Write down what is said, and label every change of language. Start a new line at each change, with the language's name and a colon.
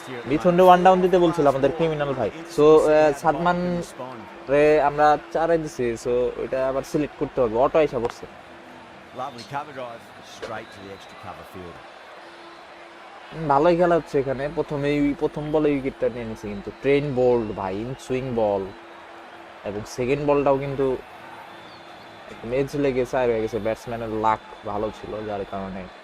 Bangla: মিথুন রে one down দিতে বলছিল আমাদের ক্রিমিনাল ভাই। সো সাদমান রে আমরা চারে দিছি, সো এটা আবার সিলেক্ট করতে হবে। অটো আইসা পড়ছে।
English: Lovely cover drive, straight to the extra cover field.
Bangla: ভালোই খেলা হচ্ছে এখানে, প্রথম বলে উইকেটটা নিয়ে নিছে, কিন্তু ট্রেন বোল্ড ভাই, ইন সুইং বল, এবং সেকেন্ড বলটাও কিন্তু এজ লেগেছে আর হয়ে গেছে। ব্যাটসম্যানের লাক ভালো ছিল, যার কারণে